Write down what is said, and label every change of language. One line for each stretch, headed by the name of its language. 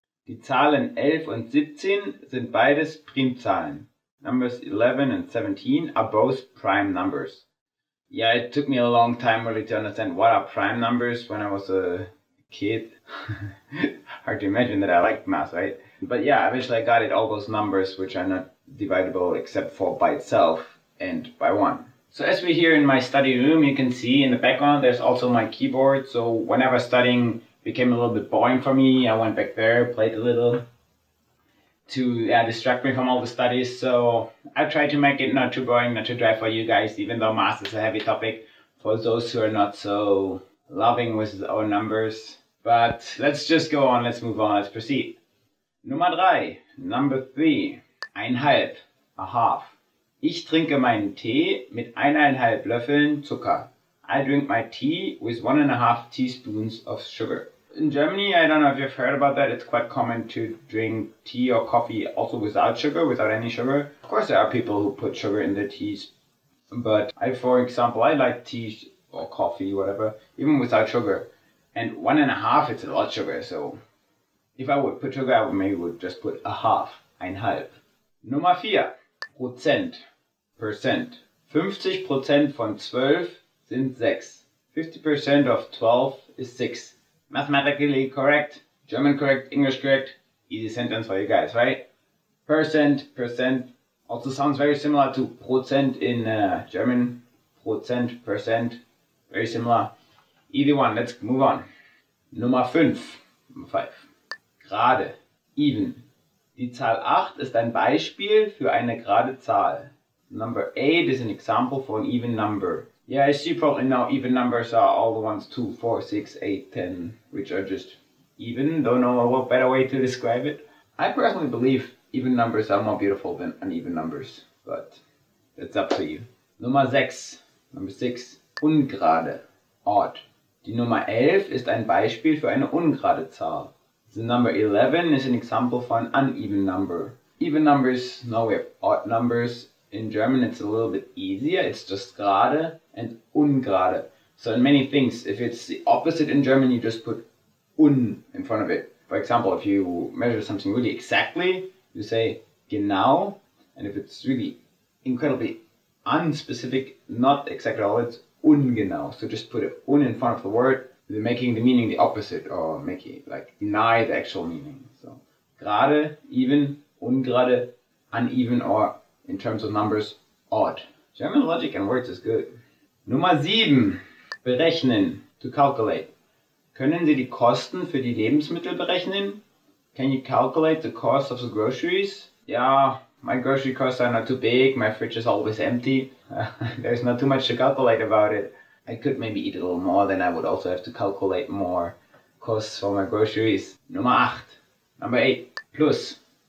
German: Die Zahlen 11 und 17 sind beides Primzahlen.
English: Numbers 11 and 17 are both prime numbers. Yeah, it took me a long time really to understand what are prime numbers when I was a kid. Hard to imagine that I liked math, right? But yeah, eventually I got it, all those numbers which are not dividable except for by itself and by 1. So as we're here in my study room, you can see in the background there's also my keyboard. So whenever studying became a little bit boring for me, I went back there, played a little to distract me from all the studies. So I tried to make it not too boring, not too dry for you guys, even though math is a heavy topic for those who are not so loving with our numbers. But let's just go on, let's move on, let's proceed. Nummer 3, number 3, 1/2, a half.
German: Ich trinke meinen Tee mit 1,5 Löffeln Zucker.
English: I drink my tea with 1.5 teaspoons of sugar. In Germany, I don't know if you've heard about that, it's quite common to drink tea or coffee also without sugar, without any sugar. Of course, there are people who put sugar in their teas, but for example, I like tea or coffee, whatever, even without sugar. And 1.5, it's a lot of sugar, so if I would put sugar, I would just put a half, 1/2. Nummer 4, Prozent, percent.
German: 50% von 12 sind 6.
English: 50% of 12 is 6. Mathematically correct, German correct, English correct, easy sentence for you guys, right? Percent also sounds very similar to Prozent in German. Prozent, percent, very similar. Easy one, let's move on. Nummer 5. Gerade, even.
German: Die Zahl 8 ist ein Beispiel für eine gerade Zahl.
English: Number 8 is an example for an even number. Yeah, as you probably know, even numbers are all the ones 2, 4, 6, 8, 10, which are just even. Don't know a better way to describe it. I personally believe even numbers are more beautiful than uneven numbers, but that's up to you. Nummer 6, ungerade, odd.
German: Die Nummer 11 ist ein Beispiel für eine ungerade Zahl.
English: The number 11 is an example for an uneven number. Even numbers, now we have odd numbers. In German it's a little bit easier, it's just gerade and ungerade. So in many things, if it's the opposite in German, you just put un in front of it. For example, if you measure something really exactly, you say genau, and if it's really incredibly unspecific, not exact at all, it's ungenau. So just put un in front of the word, making the meaning the opposite, or making it like deny the actual meaning. So gerade, even, ungerade, uneven, or in terms of numbers, odd. German logic and words is good. Nummer 7. Berechnen, to calculate.
German: Können Sie die Kosten für die Lebensmittel berechnen?
English: Can you calculate the cost of the groceries? Yeah, my grocery costs are not too big, my fridge is always empty. There's not too much to calculate about it. I could maybe eat a little more, then I would also have to calculate more costs for my groceries. Nummer 8. Number 8. Plus.